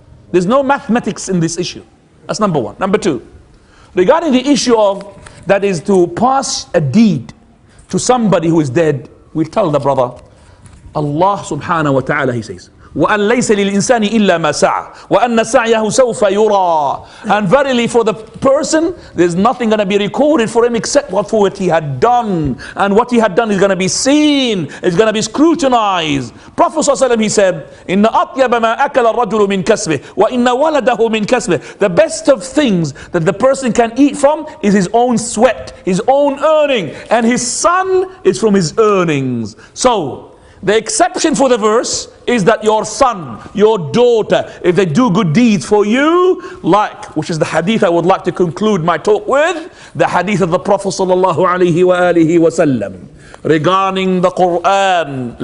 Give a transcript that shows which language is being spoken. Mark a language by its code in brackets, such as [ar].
[en] There's no mathematics in this issue. That's number 1. Number 2, regarding the issue of that is to pass a deed to somebody who is dead, we tell the brother, Allah subhanahu wa ta'ala, he says, [ar] وَأَنْ لَيْسَ لِلْإِنسَانِ إِلَّا مَا سَعَى وَأَنَّ سَعْيَهُ سَوْفَ يُرَى. [en] And verily for the person, there's nothing going to be recorded for him except for what he had done. And what he had done is going to be seen, is going to be scrutinized. [ar] Prophet ﷺ, [en] he said, [ar] إِنَّ أَطْيَبَ مَا أَكَلَ الرَّجُلُ مِنْ كَسْبِهِ وَإِنَّ وَلَدَهُ مِنْ كَسْبِهِ. [en] The best of things that the person can eat from is his own sweat, his own earning, and his son is from his earnings. So the exception for the verse is that your son, your daughter, if they do good deeds for you, like, which is the hadith I would like to conclude my talk with, the hadith of the Prophet sallallahu alaihi wasallam regarding the Qur'an.